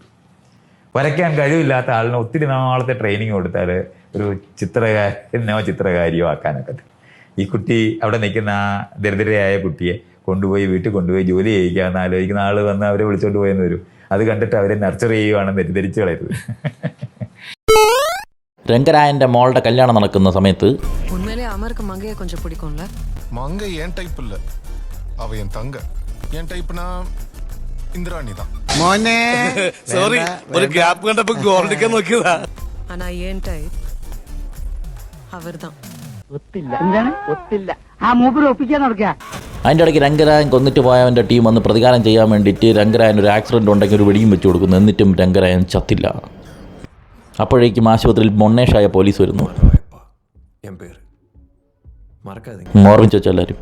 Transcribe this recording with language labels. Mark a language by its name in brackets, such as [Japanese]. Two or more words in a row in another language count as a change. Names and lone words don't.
[Malayalam] വരയ്ക്കാൻ കഴിവില്ലാത്ത ആളിന് ഒത്തിരി നാളത്തെ ട്രെയിനിങ് കൊടുത്താൽ ഒരു ചിത്രകാരിയോ ആക്കാനൊക്കെ. ഈ കുട്ടി അവിടെ നിൽക്കുന്ന ആ ദരിദ്രയായ കുട്ടിയെ വീട്ടിൽ കൊണ്ടുപോയി ജോലി ചെയ്യിക്കാമെന്ന് ആലോചിക്കുന്ന ആൾ വന്ന് അവരെ വിളിച്ചോണ്ട് പോയെന്ന് വരും. അത് കണ്ടിട്ട് അവരെ നർച്ചർ ചെയ്യുവാണെന്ന് തെറ്റിദ്ധരിച്ചു കളയരുത്. രംഗരായന്റെ മോളുടെ കല്യാണം നടക്കുന്ന സമയത്ത് [Tamil] மங்க என் டைப் இல்ல, அவ என் தங்க. என் டைப்னா இந்திராணி தான். [Malayalam] മോനെ സോറി, ഒരു ഗ്യാപ്പ് കണ്ടപ്പോ ഗോൾഡിക്കാൻ നോക്കിയതാ. [Tamil] ஆனா ஏன் டைப் அவர்தான். [Malayalam] ഒത്തില്ല. ആ മൂപ്പര് ഒപ്പിക്കാൻ നടക്കുക. അതിൻ്റെ ഇടയ്ക്ക് രംഗരായൻ കൊന്നിട്ട് പോയവൻ്റെ ടീം വന്ന് പ്രതികാരം ചെയ്യാൻ വേണ്ടിയിട്ട് രംഗരായൻ ഒരു ആക്സിഡൻറ്റ് ഉണ്ടെങ്കിൽ ഒരു വെടിയും വെച്ച് കൊടുക്കുന്നു. എന്നിട്ടും രംഗരായൻ ചത്തില്ല. അപ്പോഴേക്കും ആശുപത്രിയിൽ മൊണ്ണേഷായ പോലീസ് വരുന്നു. ഓർമ്മിച്ച് വെച്ചെല്ലാവരും.